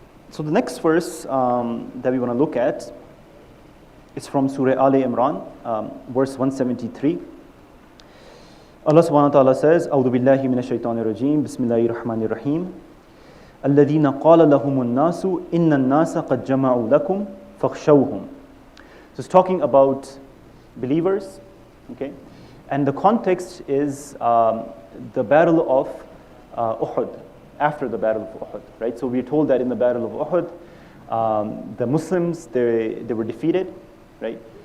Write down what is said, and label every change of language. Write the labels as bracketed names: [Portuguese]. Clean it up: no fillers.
[English] So the next verse that we want to look at is from Surah Ali Imran, verse 173. Allah subhanahu wa ta'ala says, [Arabic] أعوذ بالله من الشيطان الرجيم بسم الله الرحمن الرحيم الذين قال لهم الناس إن الناس قد جمعوا لكم فاخشوهم. [English] So it's talking about believers, okay? And the context is the battle of Uhud. After the battle of Uhud, right? So we're told that in the battle of Uhud, the Muslims, they were defeated, right?